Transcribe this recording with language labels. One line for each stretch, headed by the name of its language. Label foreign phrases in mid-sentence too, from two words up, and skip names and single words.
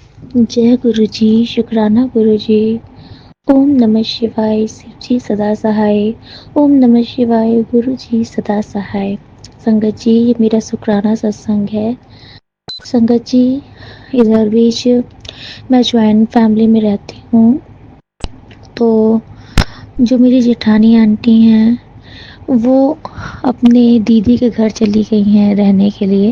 Hindi: जय गुरु जी, शुक्राना गुरु जी। ओम नमः शिवाय, शिव जी सदा सहाय। ओम नमः शिवाय, गुरु जी सदा सहाय। संगत जी, ये मेरा शुक्राना सत्संग है। संगत जी, इधर बीच मैं
English: joint family
Hindi: में रहती हूँ। तो जो मेरी जेठानी आंटी हैं, वो अपने दीदी के घर चली गई हैं रहने के लिए।